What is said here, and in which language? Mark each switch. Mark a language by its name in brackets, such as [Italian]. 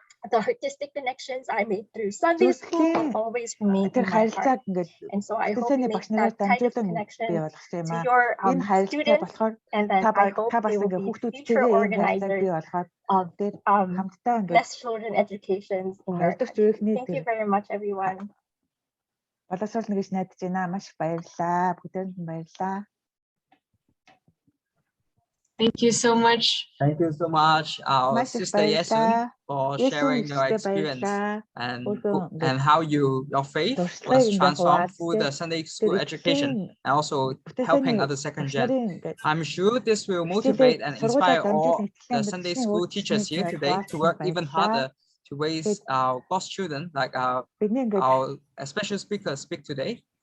[English] The artistic connections I made through Sunday school will always remain in my heart. And so I hope you make that type of connection to your students, and then I hope they will be future organizers of blessed children educations in your country. Thank you very much, everyone. [Mongolian] Боловсрол нэгж найдаж байна. Маш их баярлалаа. Бүгдээрэнд нь баярлалаа. [English] Thank you so much. Thank you so much, our sister Yesun, for sharing your experience and how your faith was transformed through the Sunday school education and also helping other second gen. I'm sure this will motivate and inspire all the Sunday school teachers here today to work even harder to raise our God's children, like our special speaker speak today.